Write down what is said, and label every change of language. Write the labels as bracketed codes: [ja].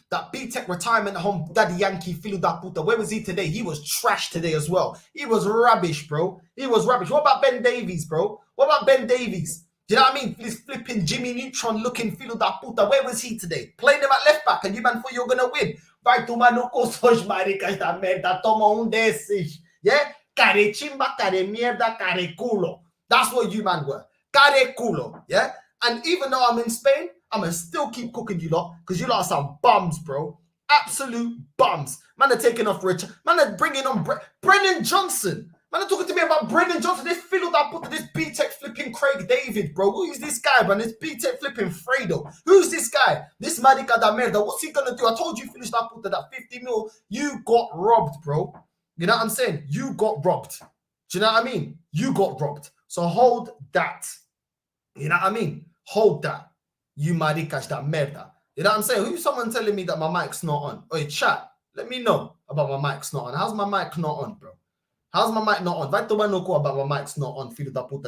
[en] That B-Tech retirement home Daddy Yankee, [pt] filo da puta. [en] Where was he today? He was trash today as well. He was rubbish, bro. What about Ben Davies, bro? Do you know what I mean? This flipping Jimmy Neutron looking [pt] filo da puta. [en] Where was he today? Playing him at left back and you man thought you were going to win. [pt] Vai tomar no cu, seus maricas da merda. Toma desses. [es] Yeah? Care chimba, care mierda, care culo. [en] That's what you man were. [es] Care culo. Yeah? [en] And even though I'm in Spain, I'm going to still keep cooking you lot because you lot are some bums, bro. Absolute bums. Man are taking off Richard. Man are bringing on Brennan Johnson. Man are talking to me about Brennan Johnson. This [pt] filo da puta, [en] this B-Tech flipping Craig David, bro. Who is this guy, man? This B-Tech flipping Fredo. Who's this guy? This [pt] marica da merda. [en] What's he gonna do? I told you, finish da puta, that 50 mil. You got robbed, bro. You know what I'm saying? You got robbed. Do you know what I mean? You got robbed. So hold that. You know what I mean? Hold that. You [pt] maricas da merda. [en] You know what I'm saying? Who's someone telling me that my mic's not on? Oi, chat. Let me know about my mic's not on. How's my mic not on, bro? How's my mic not on? [pt] Vai tomar no cu [en] about my mic's not on, [pt] filho da puta.